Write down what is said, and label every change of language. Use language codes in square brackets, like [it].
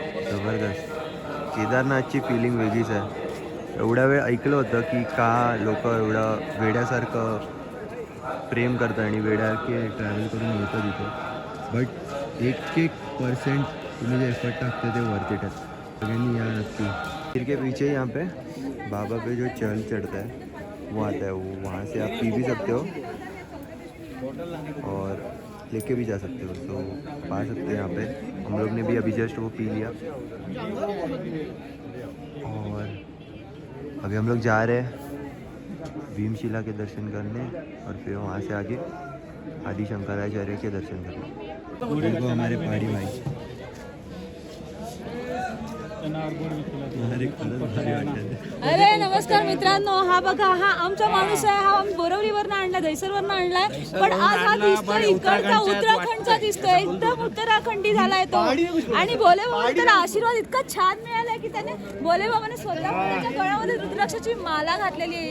[mr] जबरदस्त. केदारनाथची फिलिंग वेगळीच आहे. एवढा वेळ ऐकलं होतं की का लोक एवढं वेड्यासारखं प्रेम करतात आणि वेड्यासारखे ट्रॅव्हल करून येतं तिथे. बट 1% तुम्ही जे एफर्ट टाकते ते वर्थ इट आहे. सगळ्यांनी या नक्की. [hi] फिर के पीछे यहाँ पे बाबा पे जो चढ़ चढ़ता है वो आता है, वो वहाँ से आप पी भी सकते हो और लेके भी जा सकते हो. तो पा सकते हैं यहाँ पे. हम लोग ने भी अभी जस्ट वो पी लिया और अभी हम लोग जा रहे हैं भीमशिला के दर्शन करने और फिर वहाँ से आगे आदि शंकराचार्य के दर्शन करने. देखो हमारे पहाड़ी भाई. [mr] अरे नमस्कार मित्रांनो, हा बघा, हा आमचा माणूस आहे. हा बोरवलीवरनं आणला, दहिसरवरनं आणलाय, पण आज हा दिसतोय इकडचा उत्तराखंडचा दिसतोय. एकदम उत्तराखंडी झालाय तो. आणि भोले बाबांनी त्याला आशीर्वाद इतका छान मिळालाय की त्याने भोले बाबाने स्वतः त्याच्या गळ्यामध्ये रुद्राक्षाची माला घातलेली आहे.